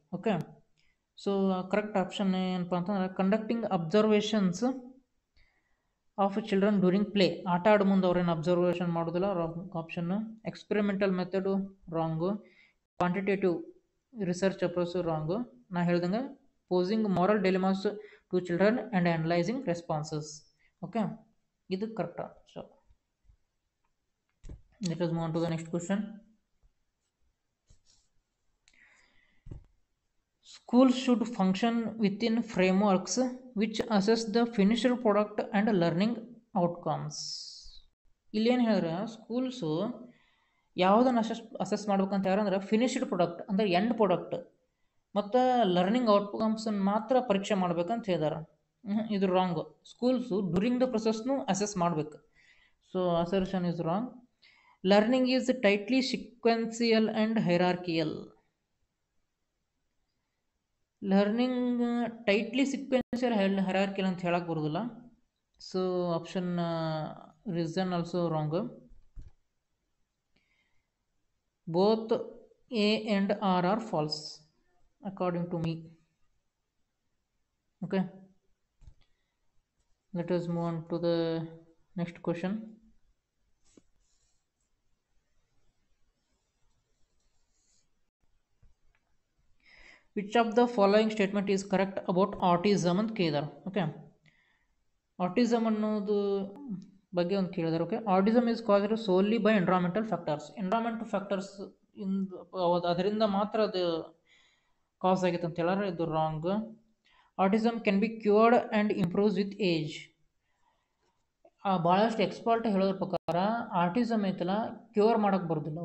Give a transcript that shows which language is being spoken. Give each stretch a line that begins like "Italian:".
English: okay, so correct option
Kannada: ಏನಪ್ಪ ಅಂತಂದ್ರೆ
English: conducting observations of children during play,
Kannada: ಆಟ ಆಡೋ ಮುಂದೆ ಅವ್ರೇನು ಅಬ್ಸರ್ವೇಷನ್ ಮಾಡೋದಿಲ್ಲ,
English: Wrong option. Experimental method wrong. Quantitative research approach wrong.
Kannada: ನಾ ಹೇಳ್ದಂಗೆ
English: Posing moral dilemmas to children and analysing responses. Okay, ಇದು correct. So let us move on to the next question. Schools should function within frameworks which assess the finished product and learning outcomes.
Kannada: ಇಲ್ಲೇನು ಹೇಳಿದ್ರೆ schools ಯಾವುದನ್ನು assess ಮಾಡ್ಬೇಕಂತ ಯಾರಂದ್ರೆ finished product ಅಂದರೆ end product ಮತ್ತು learning ಔಟ್ಕಮ್ಸನ್ನು ಮಾತ್ರ ಪರೀಕ್ಷೆ ಮಾಡ್ಬೇಕಂತ ಹೇಳಿದಾರೆ. ಇದು wrong.
English: Schools during the ಪ್ರೊಸೆಸ್ನು assess ಮಾಡಬೇಕು. So assertion is wrong. Learning is tightly sequential and hierarchical. Learning tightly sequential hierarchical
Kannada: ಅಂತ ಹೇಳಕ್ಕೆ ಬರೋದಿಲ್ಲ.
English: So option reason also wrong. Both A and R are false according to me. Okay, let us move on to the next question. Which of the following statement is correct about autism
Kannada: ಅಂತ ಕೇಳಿದಾರೆ. Okay, autism ಅನ್ನೋದು ಬಗ್ಗೆ ಒಂದು ಕೇಳಿದಾರೆ.
English: Okay, autism is caused solely by environmental factors. Environmental factors
Kannada: ಅದರಿಂದ ಮಾತ್ರ ಅದು ಕಾಸ್ ಆಗೈತೆ ಅಂತ ಹೇಳಿದ್ರೆ ಇದು wrong.
English: Autism can be cured and improves with age.
Kannada: ಭಾಳಷ್ಟು ಎಕ್ಸ್ಪರ್ಟ್ ಹೇಳೋದ್ರ ಪ್ರಕಾರ ಆಟಿಸಮ್ ಐತಲ್ಲ ಕ್ಯೂರ್ ಮಾಡೋಕ್ಕೆ ಬರೋದಿಲ್ಲ.